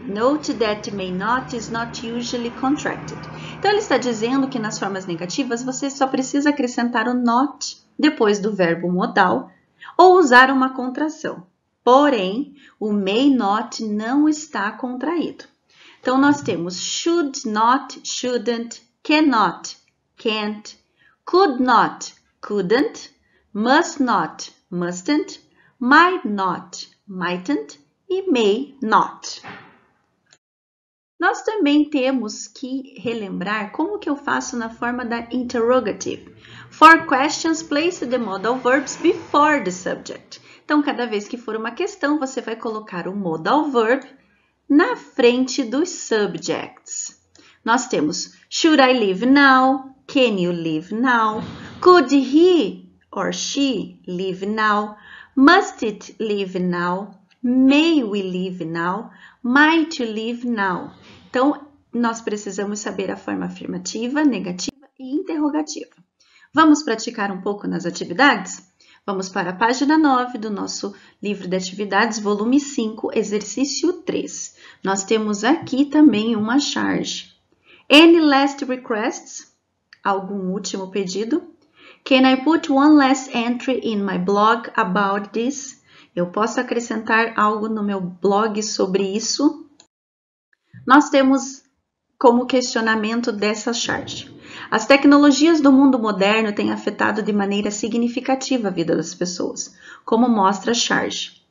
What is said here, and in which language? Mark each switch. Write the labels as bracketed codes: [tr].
[en] Note that may not is not usually contracted. [pt] Então, ele está dizendo que nas formas negativas você só precisa acrescentar o not depois do verbo modal ou usar uma contração. Porém, o may not não está contraído. Então, nós temos should not, shouldn't, cannot, can't, could not, couldn't, must not, mustn't, might not, mightn't e may not. Nós também temos que relembrar como que eu faço na forma da interrogative. [en] For questions, place the modal verbs before the subject. [pt] Então, cada vez que for uma questão, você vai colocar o modal verb na frente dos subjects. Nós temos [en] should I leave now? Can you leave now? Could he or she leave now? Must it leave now? May we leave now? Might you leave now? [pt] Então, nós precisamos saber a forma afirmativa, negativa e interrogativa. Vamos praticar um pouco nas atividades? Vamos para a página 9 do nosso livro de atividades, volume 5, exercício 3. Nós temos aqui também uma charge. [en] Any last requests? [pt] Algum último pedido? [en] Can I put one last entry in my blog about this? [pt] Eu posso acrescentar algo no meu blog sobre isso? Nós temos como questionamento dessa charge. As tecnologias do mundo moderno têm afetado de maneira significativa a vida das pessoas, como mostra a charge.